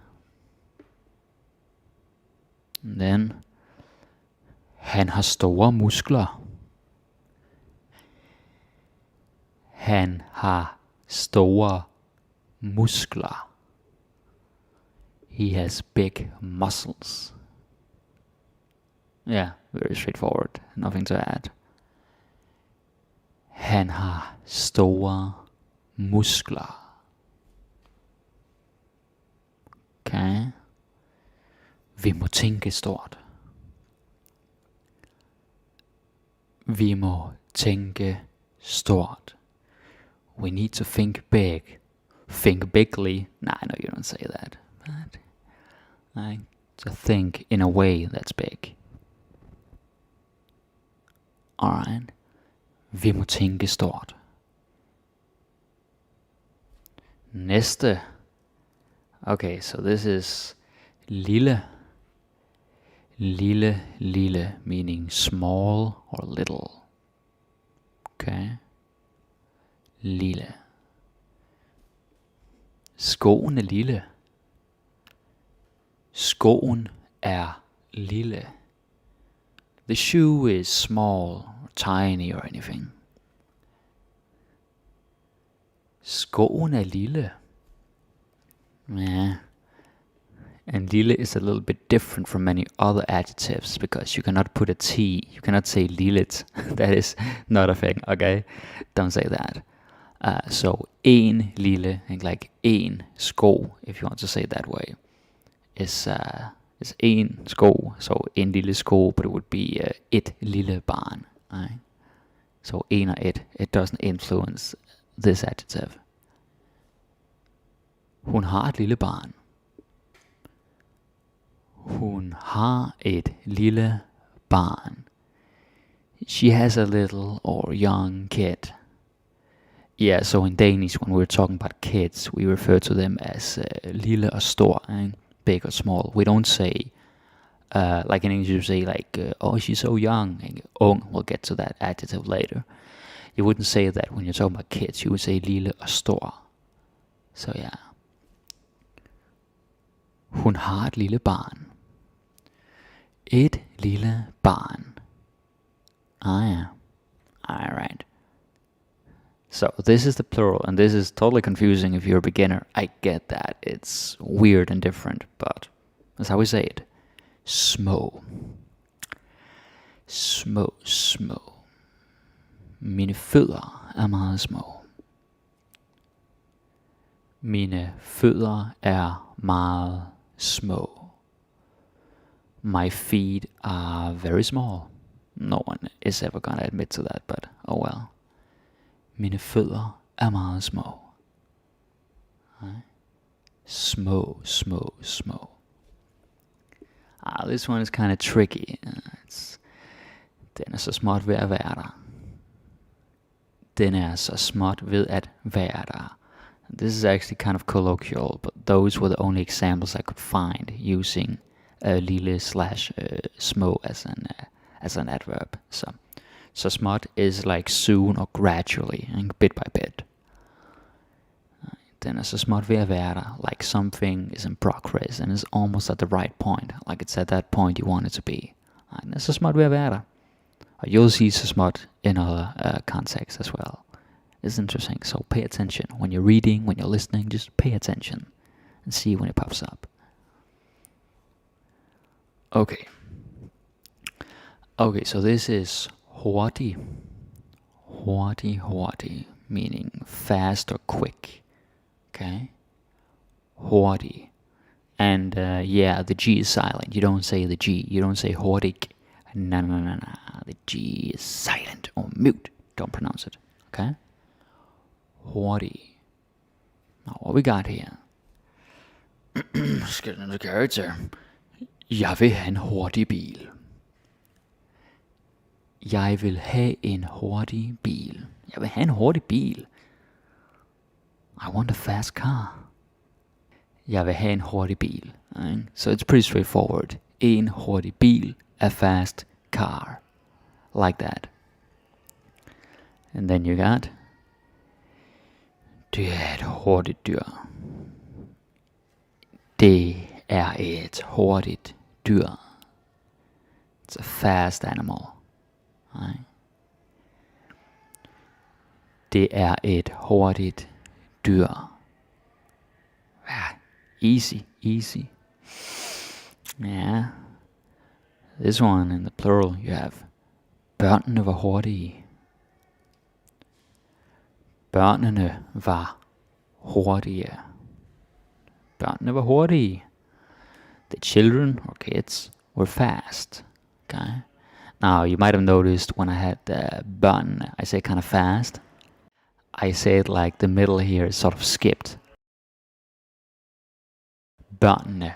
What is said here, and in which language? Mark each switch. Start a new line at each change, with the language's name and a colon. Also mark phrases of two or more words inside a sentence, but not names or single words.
English: And then,
Danish: han har store muskler. Han har store muskler.
English: He has big muscles. Yeah, very straightforward. Nothing to add.
Danish: Han har store muskler. Okay. Vi må tænke stort. Vi må tænke stort.
English: We need to think big. Think bigly. Nah, I know you don't say that. But to think in a way that's big. Alright.
Danish: Vi må tænke stort. Næste.
English: Okay, so this is lille.
Danish: Lille, lille,
English: meaning small or little. Okay. Lille.
Danish: Skoen er lille. Skoen er lille.
English: The shoe is small or tiny or anything.
Danish: Skoen er lille.
English: Yeah. And lille is a little bit different from many other adjectives because you cannot put a T. You cannot say lillet. That is not a thing, okay? Don't say that. So
Danish: en lille,
English: like
Danish: en sko,
English: if you want to say it that way, is
Danish: en sko.
English: So
Danish: en lille sko,
English: but it would be
Danish: et lille barn.
English: Right? So
Danish: en og et.
English: It doesn't influence this adjective.
Danish: Hun har et lille barn. Hun har et lille barn.
English: She has a little or young kid. Yeah, so in Danish, when we're talking about kids, we refer to them as
Danish: lille og stor,
English: big or small. We don't say, like in English, you say like, oh, she's so young. Ung, we'll get to that adjective later. You wouldn't say that when you're talking about kids. You would say
Danish: lille og stor.
English: So yeah.
Danish: Hun har et lille barn. Et lille barn.
English: Yeah. Alright. So this is the plural, and this is totally confusing if you're a beginner. I get that. It's weird and different, but that's how we say it.
Danish: Små. Små, små. Mine fødder er meget små. Mine fødder er meget små.
English: My feet are very small. No one is ever gonna admit to that, but oh well.
Danish: Mine fødder er meget små. Små, små, små.
English: This one is kind of tricky.
Danish: Den er så småt ved at være der. Den er så småt ved at være der.
English: This is actually kind of colloquial, but those were the only examples I could find using lille slash små as an adverb. So småt is like soon or gradually, bit by bit.
Danish: Den er så småt ved at være der.
English: Like something is in progress and is almost at the right point. Like it's at that point you want it to be.
Danish: Den er så småt ved at være der.
English: Og you'll see
Danish: så småt
English: in other contexts as well. It's interesting. So pay attention. When you're reading, when you're listening, just pay attention. And see when it pops up. Okay. Okay, so this is hurtig.
Danish: Hurtig,
English: meaning fast or quick. Okay? Hurtig. And yeah, the G is silent. You don't say the G. You don't say hurtig. No. The G is silent or mute. Don't pronounce it. Okay? Hurtig. Now, what we got here? Let's get into character.
Danish: Jeg vil have en hurtig bil. Jeg vil have en hurtig bil. Jeg vil have en hurtig bil.
English: I want a fast car.
Danish: Jeg vil have en hurtig bil.
English: Right? So it's pretty straightforward.
Danish: En hurtig bil,
English: a fast car. Like that. And then you got...
Danish: Det er et hurtigt dyr. Det er et hurtigt dyr.
English: It's a fast animal. Right?
Danish: Det er et hurtigt dyr.
English: Easy. Yeah. This one in the plural you have
Danish: børnene var hurtige. Børnene var hurtige. Børnene var hurtige.
English: The children or kids were fast. Okay. Now you might have noticed when I had børn, I say kind of fast. I say it like the middle here is sort of skipped.
Danish: Børnene.